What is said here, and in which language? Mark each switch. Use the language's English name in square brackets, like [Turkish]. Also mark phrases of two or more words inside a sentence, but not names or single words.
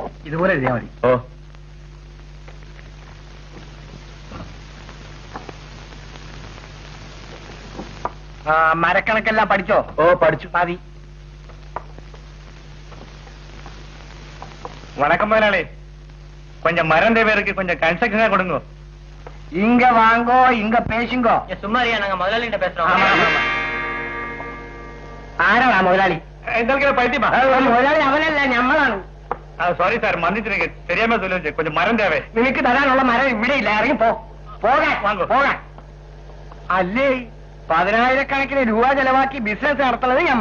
[Malayalam] ഇതുപോലെ എഴുതിയാൽ മതി. ഓ, മരക്കണക്കെല്ലാം പഠിച്ചോ? ഓ പഠിച്ചു. മതി. [Tamil] வணக்கம் முதலாளி, கொஞ்சம் மரம் தேவைக்கு கொஞ்சம் கன்ஸ்ட்ரக்ஷனா கொடுங்க. இங்க வாங்கோ, இங்க பேசுங்கோ. சும்மாரியா, நாங்க முதலாளிகிட்ட பேசுறோம். [Malayalam] ആരാടാ മുതലാളി? എന്തൊക്കെ പൈത്തിമാ? മുതലാളി അവനല്ല, ഞമ്മളാണ്. [English] sorry sir, [Tamil] மன்னிச்சிருக்கே சரியாம தொழில் கொஞ்சம் மரம் தேவே. നിനക്ക് തരാനുള്ള മരം ഇവിടെ ഇല്ല, ഇറങ്ങി പോകാൻ. അല്ലേ 10,000 രൂപ ചെലവാക്കി ബിസിനസ് നടത്തുന്നത് നമ്മൾ.